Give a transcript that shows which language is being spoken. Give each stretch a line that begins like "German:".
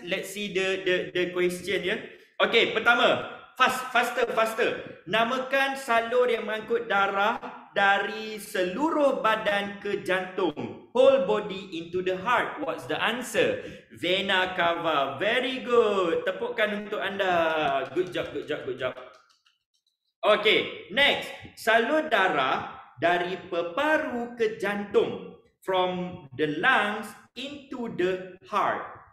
English: Let's see the question
Malay: ya. Okay, pertama, faster. Namakan salur yang mengangkut darah dari seluruh badan ke jantung.
English: Whole body into the heart. What's the answer? Vena cava. Very good.
Malay: Tepukkan untuk anda.
English: Good job. Okay, next.
Malay: Salur darah dari peparu ke jantung.
English: From the lungs into the heart.